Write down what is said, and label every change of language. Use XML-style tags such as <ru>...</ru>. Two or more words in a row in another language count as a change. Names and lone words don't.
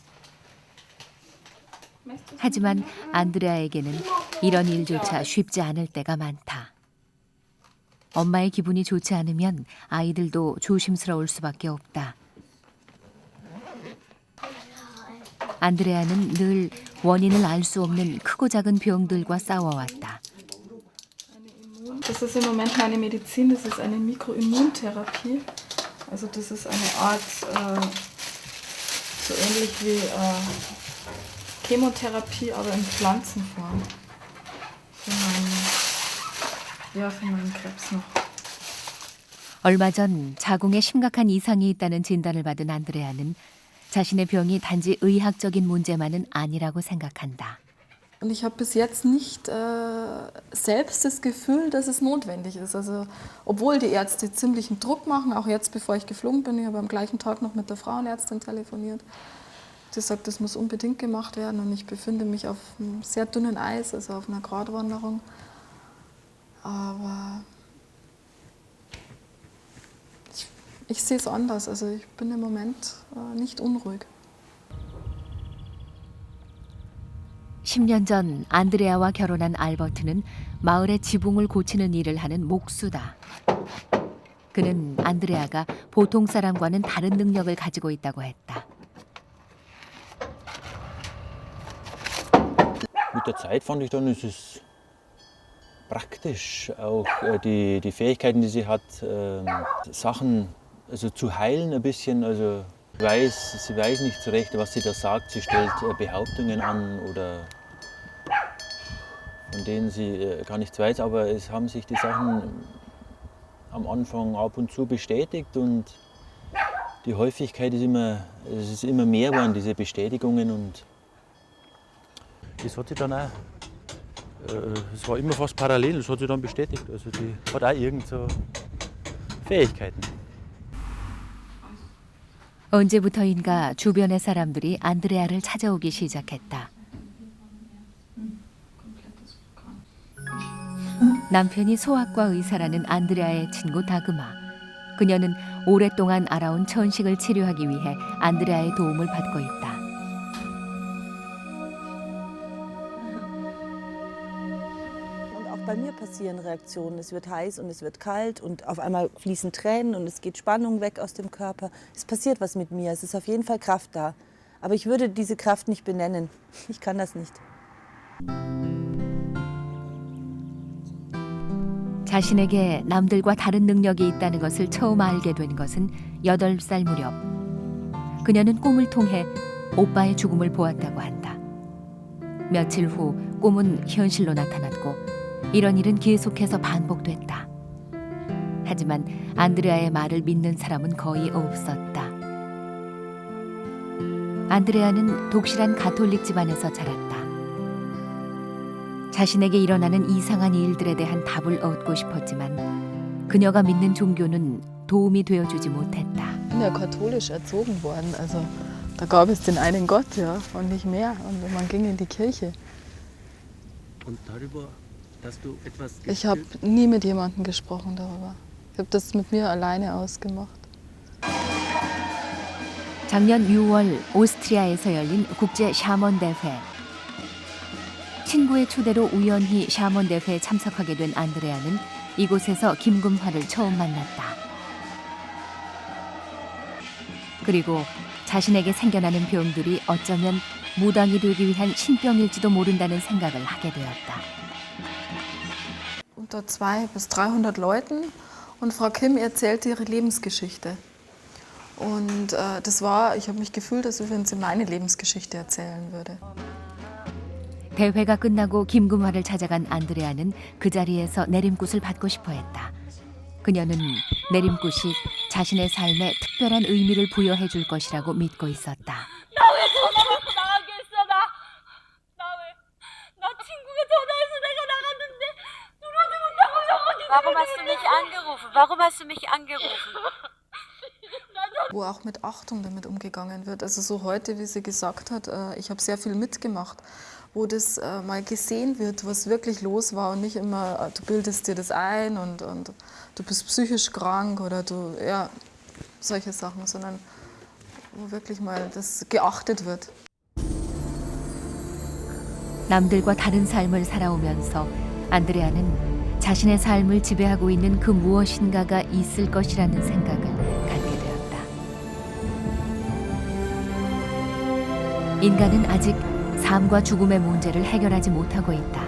<ko>하지만 안드레아에게는 이런 일조차 쉽지 않을 때가 많다. 엄마의 기분이 좋지 않으면 아이들도 조심스러울 수밖에 없다. 안드레아는 늘 원인을 알 수 없는 크고 작은 병들과 싸워왔다.</ko> <de>Das ist im Moment meine Medizin, das ist eine Mikroimmuntherapie. Also das ist eine Art, so ähnlich wie Chemotherapie, aber in Pflanzenform. Für meinen Krebs noch.</de> <ko>얼마 전 자궁에 심각한 이상이 있다는 진단을 받은 안드레아는 자신의 병이 단지 의학적인 문제만은 아니라고 생각한다.</ko> <de>Und ich habe bis jetzt nicht selbst das Gefühl, dass es notwendig ist. Also, obwohl die Ärzte ziemlichen Druck machen, auch jetzt, bevor ich geflogen bin, ich habe am gleichen Tag noch mit der Frauenärztin telefoniert. Sie sagt, das muss unbedingt gemacht werden und ich befinde mich auf einem sehr dünnen Eis, also auf einer Gratwanderung. Aber ich sehe es anders. Also, ich bin im Moment nicht unruhig.</de> <ko>10년 전 안드레아와 결혼한 알버트는 마을의 지붕을 고치는 일을 하는 목수다. 그는 안드레아가 보통 사람과는 다른 능력을 가지고 있다고 했다.</ko> <de>mit der Zeit fand ich dann, ist es praktisch, auch die Fähigkeiten, die sie hat, Sachen also zu heilen ein bisschen. Also sie weiß nicht so recht, was sie da sagt. Sie stellt Behauptungen an oder von denen sie gar nichts weiß, aber es haben sich die Sachen am Anfang ab und zu bestätigt und die Häufigkeit ist immer mehr geworden, diese Bestätigungen, und das hat sie dann auch, es war immer fast parallel, das hat sie dann bestätigt, also die hat auch irgend so Fähigkeiten.</de> <ko>언제부터인가 주변의 사람들이 안드레아를 찾아오기 시작했다. 남편이 소아과 의사라는 안드레아의 친구 다그마. 그녀는 오랫동안 알아온 천식을 치료하기 위해 안드레아의 도움을 받고 있다.</ko> <de>Und auch bei mir passieren Reaktionen. Es wird heiß und es wird kalt und auf einmal fließen Tränen und es geht Spannung weg aus dem Körper. Es passiert was mit mir. Es ist auf jeden Fall Kraft da. Aber ich würde diese Kraft nicht benennen. Ich kann das nicht.</de> <ko>자신에게 남들과 다른 능력이 있다는 것을 처음 알게 된 것은 8살 무렵. 그녀는 꿈을 통해 오빠의 죽음을 보았다고 한다. 며칠 후 꿈은 현실로 나타났고 이런 일은 계속해서 반복됐다. 하지만 안드레아의 말을 믿는 사람은 거의 없었다. 안드레아는 독실한 가톨릭 집안에서 자랐다. 자신에게 일어나는 이상한 일들에 대한 답을 얻고 싶었지만 그녀가 믿는 종교는 도움이 되어주지 못했다.</ko> <de>Ich bin ja katholisch erzogen worden, also da gab es den einen Gott, ja, und nicht mehr. Und man ging in die Kirche. Und darüber, dass du etwas Ich habe nie mit jemandem gesprochen darüber. Ich habe das mit mir alleine ausgemacht.</de> <ko>작년 6월 오스트리아에서 열린 국제 샤먼 대회. 친구의 초대로 우연히 샤먼 대회에 참석하게 된 안드레아는 이곳에서 김금화를 처음 만났다. 그리고 자신에게 생겨나는 병들이 어쩌면 무당이 되기 위한 신병일지도 모른다는 생각을 하게 되었다.</ko> <de>Unter 200 bis 300 Leuten und Frau Kim erzählte ihre Lebensgeschichte. Und ich habe mich gefühlt, als wenn sie meine Lebensgeschichte erzählen würde.</de> <ko>대회가 끝나고 김금화를 찾아간 안드레아는 그 자리에서 내림굿을 받고 싶어 했다. 그녀는 내림굿이 자신의 삶에 특별한 의미를 부여해 줄 것이라고 믿고 있었다. 나 왜 전화 받고 나가겠어? 나 친구가 전화해서 내가 나갔는데 들어오지 못하고 저거지.</ko> <de>Warum hast du mich angerufen? Warum hast du mich angerufen? Wo auch mit Achtung damit umgegangen wird. Also so heute, wie sie gesagt hat, ich habe sehr viel mitgemacht, wo das mal gesehen wird, was wirklich los war und nicht immer, du bildest dir das ein und du bist psychisch krank oder solche Sachen, sondern wo wirklich mal das geachtet wird.</de> <ko>남들과 다른 삶을 살아오면서 안드레아는 자신의 삶을 지배하고 있는 그 무엇인가가 있을 것이라는 생각을 갖게 되었다. 인간은 아직 삶과 죽음의 문제를 해결하지 못하고 있다.</ko>